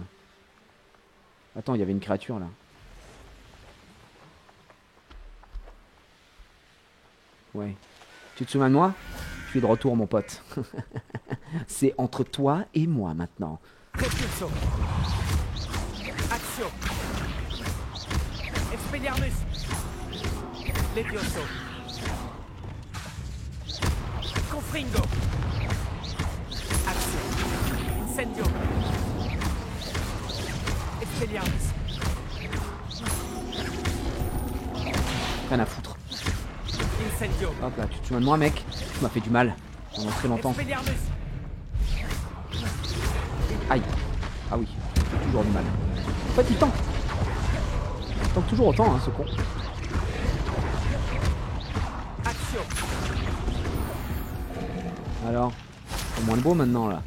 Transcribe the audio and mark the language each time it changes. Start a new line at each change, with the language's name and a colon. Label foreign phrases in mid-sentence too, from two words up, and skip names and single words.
French: Attends, il y avait une créature là. Ouais. Tu te souviens de moi? Je suis de retour, mon pote. C'est entre toi et moi maintenant. Repulso. Action. Expelliarmus. Levioso. Confringo. Action. Incendio. Expelliarmus. Rien à foutre. Incendio. Hop là, tu te souviens de moi, mec? Tu m'as fait du mal pendant très longtemps. Expelliarmus. Aïe. Ah oui, toujours du mal. En fait, il tank. Il tank toujours autant, hein, ce con. Alors, c'est moins beau maintenant là.